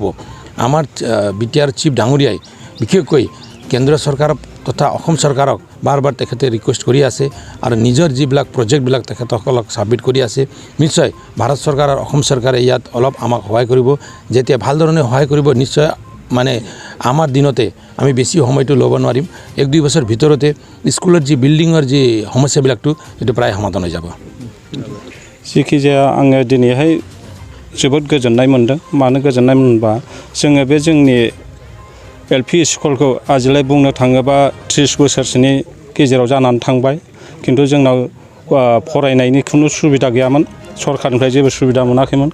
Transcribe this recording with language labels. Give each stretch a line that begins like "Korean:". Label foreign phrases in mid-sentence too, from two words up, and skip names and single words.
Assamese: আমাৰ BTR চিফ ডাঙৰীয়াই বিশেষকৈ কেন্দ্ৰীয় চৰকাৰক তথা অসম চৰকাৰক বাৰ তেখেতে ৰিকুৱেষ্ট কৰি আছে আৰু নিজৰ যিবিলাক প্ৰজেক্টবিলাক তেখেতসকলক ছাবমিট কৰি আছে। নিশ্চয় ভাৰত চৰকাৰ আৰু অসম চৰকাৰে ইয়াত অলপ আমাক সহায় কৰিব। যেতিয়া ভালধৰণে সহায় কৰিব, নিশ্চয় মানে আমাৰ দিনতে আমি বেছি সময়টো ল'ব নোৱাৰিম, 1-2 বছৰ ভিতৰতে স্কুলৰ যি বিল্ডিঙৰ যি সমস্যাবিলাকটো এইটো প্ৰায় সমাধান হৈ যাব।
Bodo: जिखिजाया आङो दिनैहाय जोबोद गोजोननाय मोनदों। मानो गोजोननाय मोनबा जोङो बे जोंनि LP स्कुलखौ आजिलाय बुंनो थाङोबा 30 बोसोरसोनि गेजेराव जानानै थांबाय, खिन्थु जोंनाव फरायनायनि खुनु सुबिदा गैयामोन, सरकारनिफ्राय जेबो सुबिदा मोनाखैमोन।